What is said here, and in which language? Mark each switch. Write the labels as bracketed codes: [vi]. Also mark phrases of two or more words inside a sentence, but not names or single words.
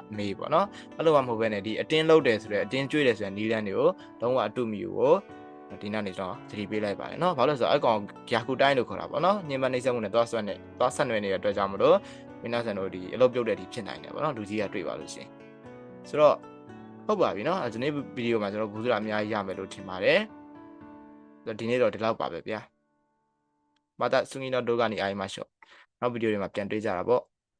[my] မေးပေါ့နော်အဲ့လိုမှမဟုတ်ဘဲနဲ့ဒီအတင်းလုပ်တယ်ဆိုတဲ့အတင်းကြွေးတယ်ဆိုတဲ့နီလန်းတွေကိုလုံးဝအတူမယူကိုဒီနောက်နေတော့သတိပေးလိုက်ပါတယ်နော်ဘာလို့လဲဆိုတော့အကောင်ဂယာကူတိုင်းလို့ခေါ်တာပေါ့နော်ညင်မနှိမ့်ဆက်မှုနဲ့သွားဆက်နွယ်နေတဲ့အတွက်ကြောင့်မလို့မင်းသားဆန်တို့ဒီအလုပ်ပြုတ်တဲ့ဒီဖြစ်နိုင်တယ်ပေါ့နော်လူကြီးကတွေ့ပါလို့ရှိရင်ဆိုတော့ဟုတ်ပါပြီเนาะဒီနေ့ဗီဒီယိုမှာကျွန်တော်ဘူးစရာအများကြီးရမယ်လို့ထင်ပါတယ်ဒီနေ့တော့ဒီလောက်ပါပဲဗျာ [ja] また次の動画に会いましょう [my] နောက်ဗီဒီယိုတွေမှာပြန်တွေ့ကြတာပေါ့